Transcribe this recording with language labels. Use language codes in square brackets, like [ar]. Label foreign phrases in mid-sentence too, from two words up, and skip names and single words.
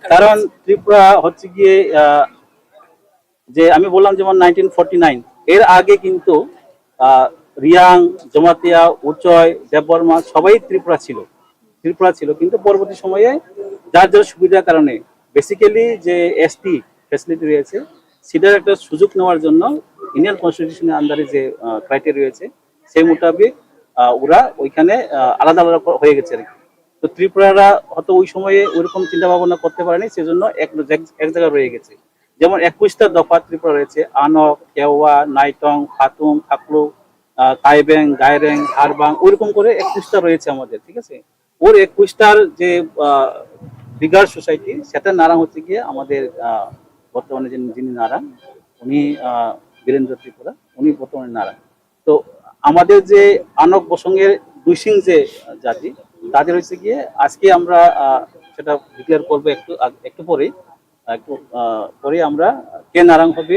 [bn] কারণ ত্রিপুরা হচ্ছে গিয়ে যে আমি বললাম যেমন 1949 এর আগে কিন্তু রিয়াং, জমাতিয়া, উচয়, দেববর্মা সবাই ত্রিপুরা ছিল, কিন্তু পরবর্তী সময়ে যার যার সুবিধার কারণে বেসিক্যালি যে [en] ST facility [bn] রয়েছে সেটার একটা সুযোগ নেওয়ার জন্য [en] Indian Constitutionের underে [bn] যে ক্রাইটেরিয়া রয়েছে সেই মোতাবেক ওরা ওইখানে আলাদা আলাদা হয়ে গেছে আর কি। তো ত্রিপুরারা হয়তো ওই সময়ে ওইরকম চিন্তা ভাবনা করতে পারেনি, সেজন্য এক জায়গায় রয়ে গেছে। যেমন 21টা দফা ত্রিপুরা রয়েছে, আনক, কেওয়া, নাইটং, ফাতুং, খাকলু, কাইবেং, গাইরেং, হারবাং, ওইরকম করে 21টা রয়েছে আমাদের, ঠিক আছে। ওর 21টার যে [en] bigger society [bn] সেটা নারাং হচ্ছে গিয়ে আমাদের বর্তমানে যিনি নারাং উনি বীরেন্দ্র ত্রিপুরা, উনি বর্তমানে নারাং। তো আমাদের যে আনক বসঙ্গের দুইসিং যে জাতি, তাদের হচ্ছে গিয়ে আজকে আমরা সেটা ডিক্লেয়ার করবো একটু পরে আমরা কে নারাং হবে।